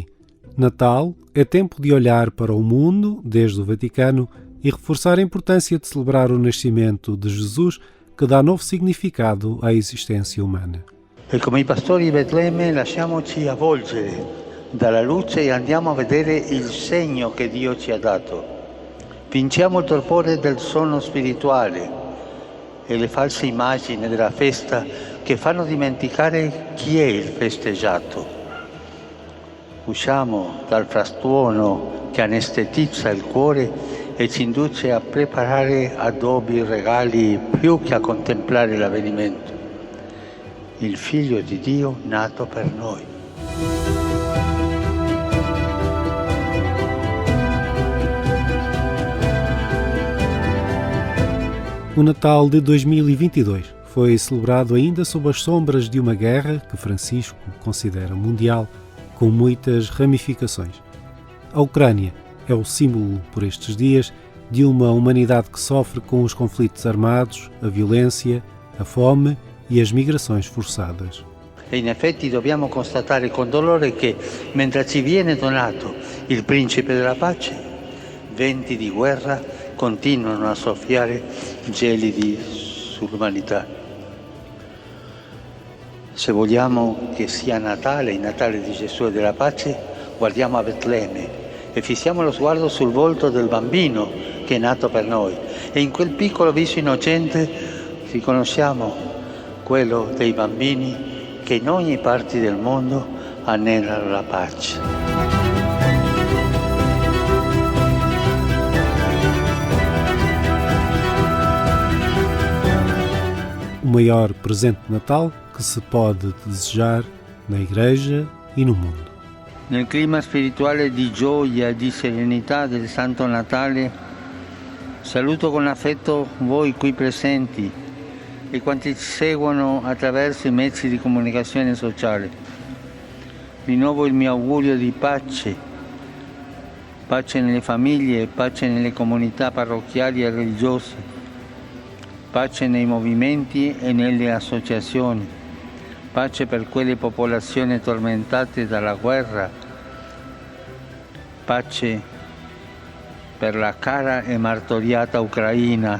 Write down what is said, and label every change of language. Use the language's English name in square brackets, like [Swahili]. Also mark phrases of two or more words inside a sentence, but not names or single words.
[Portuguese] Natal é tempo de olhar para o mundo, desde o Vaticano, e reforçar a importância de celebrar o nascimento de Jesus, que dá novo significado à existência humana. [Italian] E come i pastori di Betlemme lasciamoci avvolgere dalla luce e andiamo a vedere il segno che Dio ci ha dato. Vinciamo il torpore del sonno spirituale e le false immagini della festa che fanno dimenticare chi è il festeggiato. Usciamo dal frastuono che anestetizza il cuore e ci induce a preparare adobi, regali, più che a contemplare l'avvenimento. Il Figlio di Dio nato per noi. [Portuguese] O Natal de 2022 foi celebrado ainda sob as sombras de uma guerra que Francisco considera mundial, com muitas ramificações. A Ucrânia é o símbolo, por estes dias, de uma humanidade que sofre com os conflitos armados, a violência, a fome e as migrações forçadas. [Italian] E in effetti dobbiamo constatare con dolore che mentre ci viene donato il principe della pace, venti di guerra continuano a soffiare gelidi sull'umanità. Se vogliamo che sia Natale, il Natale di Gesù e della pace, guardiamo a Betlemme e fissiamo lo sguardo sul volto del bambino che è nato per noi. E in quel piccolo viso innocente riconosciamo quello dei bambini che in ogni parte del mondo anelano la pace. [Portuguese] O maior presente de Natal que se pode desejar na Igreja e no mundo. [Italian] Nel clima spirituale di gioia e di serenità del Santo Natale, saluto con affetto voi qui presenti e quanti ci seguono attraverso i mezzi di comunicazione sociale. Rinnovo il mio augurio di pace, pace nelle famiglie, pace nelle comunità parrocchiali e religiose, pace nei movimenti e nelle associazioni, pace per quelle popolazioni tormentate dalla guerra, pace per la cara e martoriata Ucraina.